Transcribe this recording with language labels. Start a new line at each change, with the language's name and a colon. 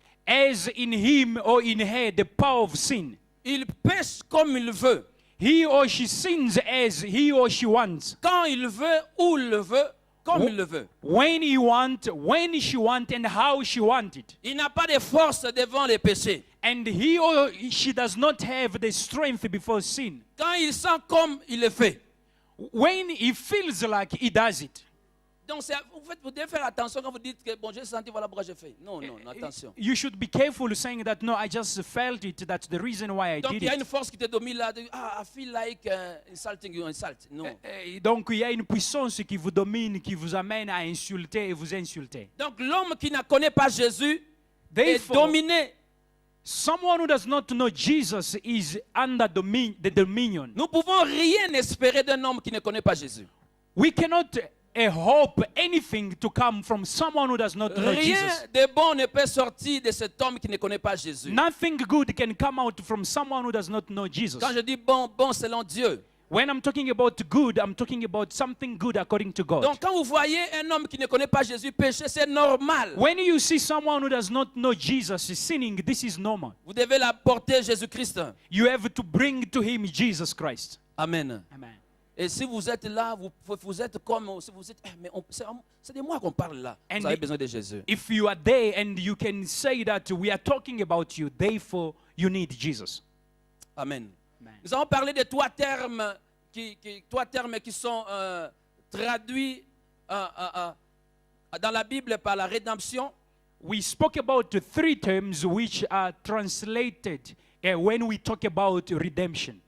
English: has in him or in her the power of sin.
French: Il pêche comme il veut.
English: He or she sins as he or she wants.
French: Quand il veut, où il le veut, comme il le veut.
English: When he wants, when she wants, and how she wants it.
French: Il n'a pas de force devant les péchés.
English: And he or she does not have the strength before sin.
French: Quand il sent comme il le fait.
English: When he feels like he does it.
French: Donc vous devez faire attention quand vous dites que bon, j'ai senti, voilà pourquoi j'ai fait. Non, non, attention.
English: You should be careful saying that, no, I just felt it, that's the reason why I
French: Donc
English: did
French: il y a une
English: it.
French: force qui te domine là.
English: I feel like insulting you, insult.
French: Non. Donc il y a une puissance qui vous domine, qui vous amène à insulter et vous insulter. Donc l'homme qui ne connaît pas Jésus est
English: Therefore,
French: dominé.
English: someone who does not know Jesus is under the dominion.
French: Nous pouvons rien espérer d'un homme qui ne connaît pas Jésus.
English: We cannot hope anything to come from someone who does not know
French: Rien
English: Jesus.
French: de bon ne peut sortir de cet homme qui ne connaît pas Jésus.
English: Nothing good can come out from someone who does not know Jesus.
French: Quand je dis bon, bon selon Dieu.
English: When I'm talking about good, I'm talking about something good according to God.
French: Donc quand vous voyez un homme qui ne connaît pas Jésus pécher, c'est normal.
English: When you see someone who does not know Jesus sinning, this is normal.
French: Vous devez l'apporter Jésus-Christ.
English: You have to bring to him Jesus Christ. Amen. Amen.
French: Et si vous êtes là, vous êtes comme, si vous êtes, mais c'est de moi qu'on parle là. Vous avez besoin de Jésus.
English: If you are there and you can say that we are talking about you, therefore you need Jesus. Amen.
French: Nous avons parlé de trois termes qui sont traduits dans la Bible par la rédemption.
English: We spoke about the three terms which are translated when we talk about redemption.